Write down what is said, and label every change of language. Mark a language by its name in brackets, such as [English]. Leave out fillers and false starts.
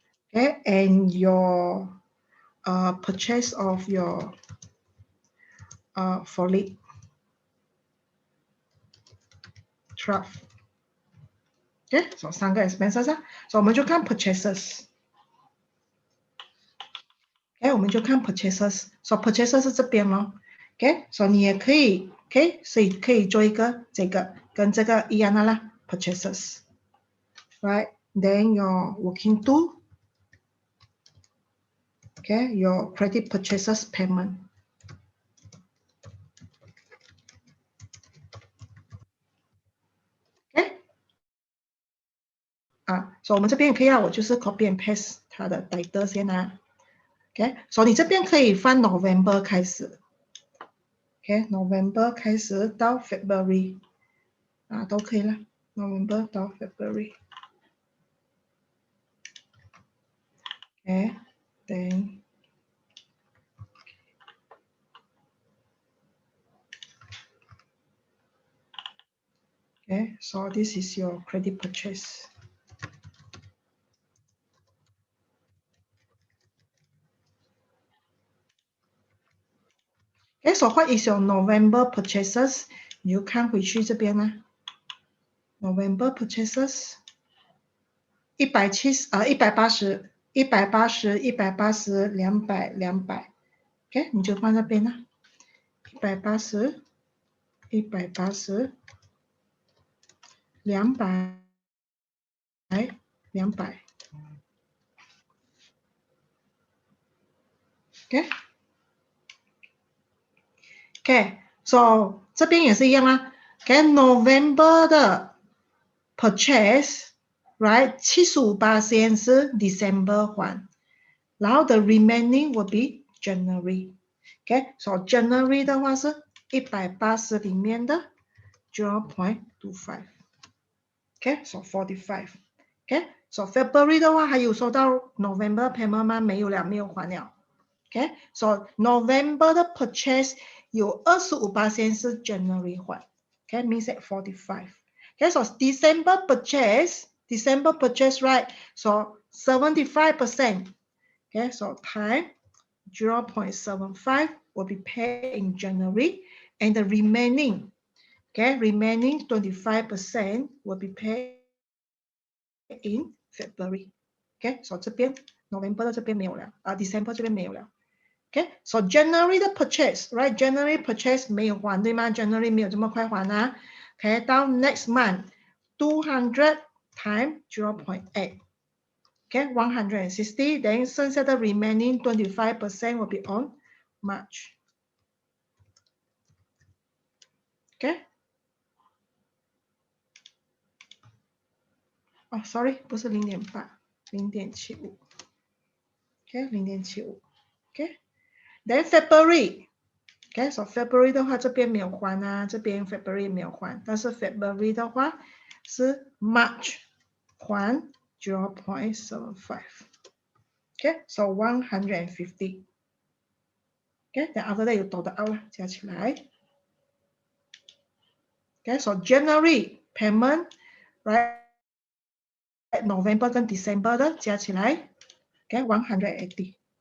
[English] Okay, and your purchase of your forklift truck. [Chinese] Okay, so 3个 expenses 啊，所以我们就看 purchases。 OK， 我们就看 purchases， so purchases 是这边咯。 OK， so 你也可以 OK， 所以可以做一个这个跟这个一样的啦 purchases。 [English] Right, then your working to okay, your credit purchases payment. [Chinese] OK， 所以我们这边也可以啊，我就是 [English] copy and paste [Chinese] 它的 title 先啊。 OK， 所以你这边可以翻 November 开始。 OK， November 开始到 February 都可以了 ，November 到 February。 [English] Okay, then okay, So this is your credit purchase. Okay, so what is your November purchases? [Chinese] 你就看回去这边啦。 November purchases 170180 180 180 200 200 ，OK， 你就放这边啦。 180 180 200 200 ，OK OK， so 这边也是一样啦。 OK November 的 purchase right 75%是 December 还，然后 [English] the remaining will be January。 [Chinese] OK， so January 的话是180里面的 0.25。 OK， so 45。 OK， so February 的话还有收到 November payment 吗？没有了，没有还了。 OK， so November 的 purchase 有25%是 January 还。 [English] OK， means at 45。 Okay, so December purchase, right? So 75%. Okay, so time 0.75 will be paid in January, and the remaining 25% will be paid in February. [Chinese] Okay, so 这边 November 的这边没有了，December 这边没有了。 [English] Okay, so January 的 purchase, right? [Chinese] January purchase 没有还对吗 ？ January 没有这么快还啊。 [English] Okay, 到 next month 200 times 0.8. Okay, 160. Then [Chinese] 剩下的 [English] remaining 25% will be on March. Okay. Oh, sorry, [Chinese] 不是0.8 [English] 0.75. Okay, 0.75. Okay. Then February. [Chinese] Okay, so February 的话这边没有还啊，这边 February 没有还，但是 February 的话是 March 还 0.75. [English] Okay, so 150. Okay, then after that [Chinese] 有多的 out 了，加起来。 [English] Okay, so January payment, right? [Chinese] November 跟 December 的加起来 [English] ，okay 180。